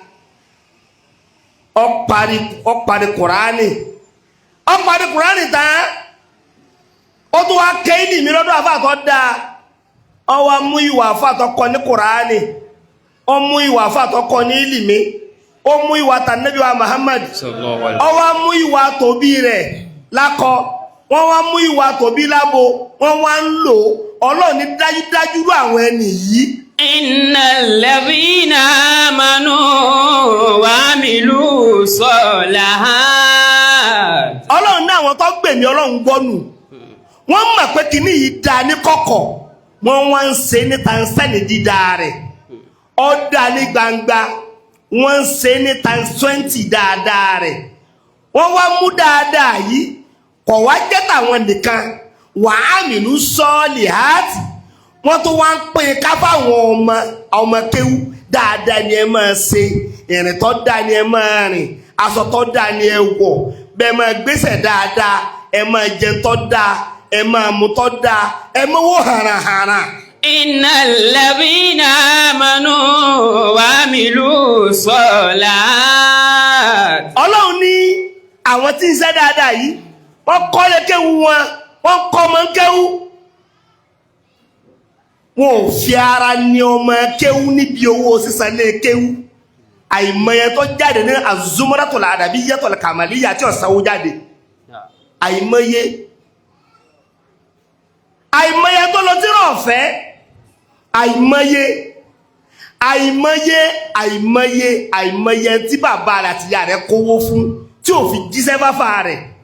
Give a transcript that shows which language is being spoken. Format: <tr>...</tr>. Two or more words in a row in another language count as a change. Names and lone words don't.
<yo>ó parí kùránì tán ó tún wá kéèlì mi lọ́dọ̀ àfà tó dáa ó wá mú ìwà àfà tó kọ ní kùránì ó mú ìwà àfà tó kọ ní ìlìmí ó mú ìwà tànàbí wa Muhammad ó wá mú ìwà tòbí rẹ̀ lákọ wọ́n wá mú ìwà tòbí lábo wọ́n wá ń lò Ọlọ́run ní dájúdájú rú àwọn ẹni yìí.</yo> <ar>إن الذين آمنوا وعملوا الصالحات.</ar> <yo>Ọlọ́run ní àwọn tó gbèmí Ọlọ́run gbọ́nù wọ́n mọ̀ pé kìíní yìí dáa ní kọ̀kọ̀ wọ́n wá ń ṣe ní tansẹ́nì dídá rẹ̀ ó dáa ní gbangba wọ́n ń ṣe ní tansẹ́ntì dáadáa rẹ̀ wọ́n wá mú dáadáa yìí kọ̀ wá jẹ́ tàwọn nìkan</yo> <ar>وعملوا الصالحات</ar> <yo>wọ́n tó wá ń pín ká fáwọn ọmọ kéwú dáadáa ni ẹ máa ṣe ìrìn tó dáa ni ẹ máa rìn aṣọ tó dáa ni ẹ wọ̀ bẹ́ẹ̀ máa gbéṣẹ̀ dáadáa ẹ máa jẹun tó dáa ẹ máa mu tó dáa ẹ máa wò hàràhàrà.</yo> <ar>إن الذين آمنوا وعملوا الصالحات.</ar> <yo>Ọlọ́run ní àwọn tí ń ṣe dáadáa yìí wọ́n kọ́ lé kéwú wọn wọ́n kọ́ ọmọ kéwú wọn ò fi ara ní ọmọ kéwú níbi owó sísan lé kéwú àìmọye tó jáde ní az-zumratul adabiyyatul kamaliyya tí ọ̀sánwó jáde àìmọye tó lọ tí rọ̀ ọ̀fẹ́ àìmọye tí bàbá rẹ̀ àti ìyá rẹ̀ kówó fún tí ò fi jíṣẹ́ fáfá rẹ̀.</yo>